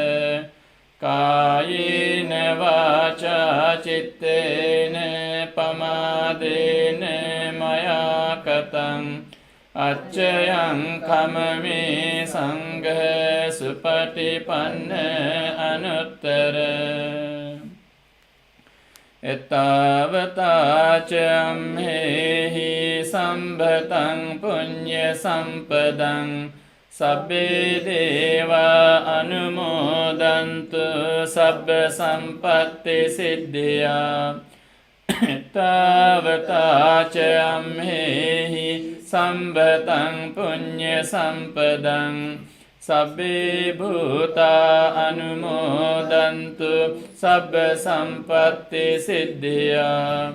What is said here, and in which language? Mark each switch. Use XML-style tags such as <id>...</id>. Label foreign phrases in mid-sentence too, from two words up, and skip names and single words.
<pi>කායේන වාචා චිත්තේන පමාදේන මයා කතං අච්චයං කමමේ සංඝ සුපටිපන්න අනුත්තර එතාවතාචම්හෙහි සම්භතං පුඤ්ඤ සම්පදං සබ්බේ දේවා අනුමෝදන්තු සබ්බ සම්පත්ති සිද්ධියා එතාවතාචම්හෙහි සම්භතං පුඤ්ඤ සම්පදං සබ්බේ භූතා අනුමෝදන්තු සබ්බ සම්පත්ති සිද්ධියා</pi>